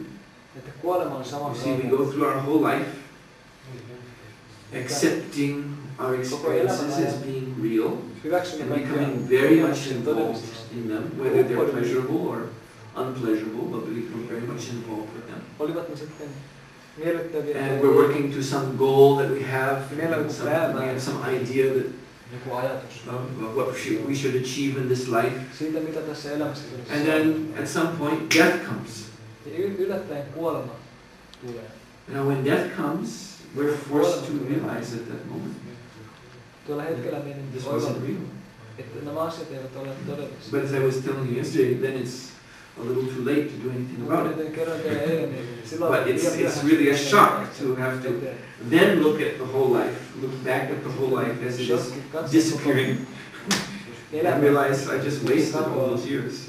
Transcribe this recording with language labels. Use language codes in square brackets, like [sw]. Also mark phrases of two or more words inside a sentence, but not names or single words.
[en] You see, we go through our whole life accepting our experiences as being real and becoming very much involved in them, whether they're pleasurable or unpleasurable, but we were very much involved with them. [fi] Olivat ne sitten miellyttäviä. [en] And we're working to some goal that we have. We have some idea that of what we should achieve in this life. [fi] Siitä mitä tässä elämässä tulisi. [en] And then at some point death comes. [fi] Yllättäen kuolema tulee. [en] Now when death comes, we're forced to realize at that moment [fi] tuolla hetkellä [en] this wasn't real. [fi] Että nämä asiat eivät ole todellisia. [en] But as I was telling you yesterday, then it's a little too late to do anything about it. But it's really a shock to have to then look at the whole life, look back at the whole life as it is disappearing, and realize I just wasted all those years.